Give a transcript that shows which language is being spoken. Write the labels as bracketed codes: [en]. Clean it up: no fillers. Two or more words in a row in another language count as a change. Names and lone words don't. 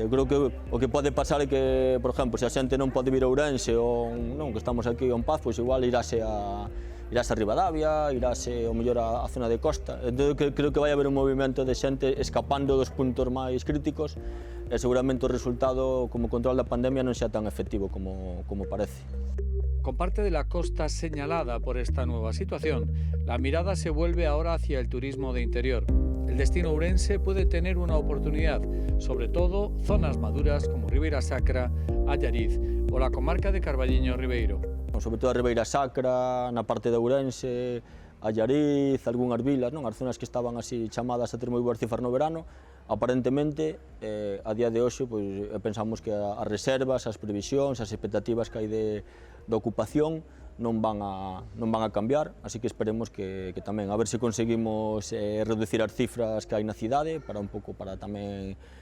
[gl] Eu creo que o que pode pasar é que, por exemplo, se a xente non pode vir a Ourense ou non, que estamos aquí en Paz, pois igual irase a Ribadavia, irase ao mellor a zona de costa. Entón creo que vai haber un movimento de xente escapando dos puntos máis críticos e seguramente o resultado como control da pandemia non sea tan efectivo como parece. [es] Con parte de la costa señalada por esta nueva situación, la mirada se vuelve ahora hacia el turismo de interior. El destino ourense puede tener una oportunidad, sobre todo zonas maduras como Ribeira Sacra, Allariz o la comarca de Carballiño Ribeiro. [gl] Sobre todo a Ribeira Sacra, na parte de Ourense, Allariz, algunhas vilas, as zonas que estaban así chamadas a ter moi boas cifras no verano, aparentemente, a día de hoxe, pensamos que as reservas, as previsións, as expectativas que hai de ocupación non van a cambiar, así que esperemos que tamén, a ver se conseguimos reducir as cifras que hai na cidade, para un pouco, para tamén,